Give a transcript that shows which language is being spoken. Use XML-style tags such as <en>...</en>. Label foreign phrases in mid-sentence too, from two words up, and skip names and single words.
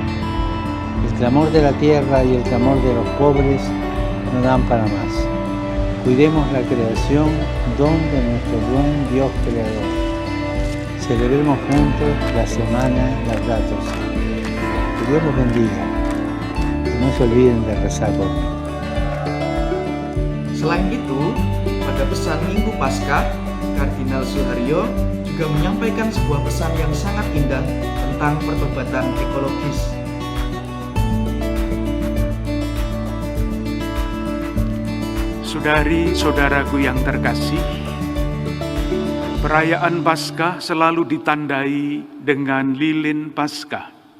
<es>El clamor de la tierra y el clamor de los pobres no dan para más. Cuidemos la creación, don de nuestro buen Dios creador. Celebremos juntos la semana Laudato Si. Que Dios los bendiga. Y no se olviden de rezar por mí.</es> <id>Selain itu, pada pesan Minggu Paskah, Kardinal Suharyo juga menyampaikan sebuah pesan yang sangat indah tentang pertobatan ekologis. Saudari-saudaraku yang terkasih, perayaan Paskah selalu ditandai dengan lilin Paskah.</id>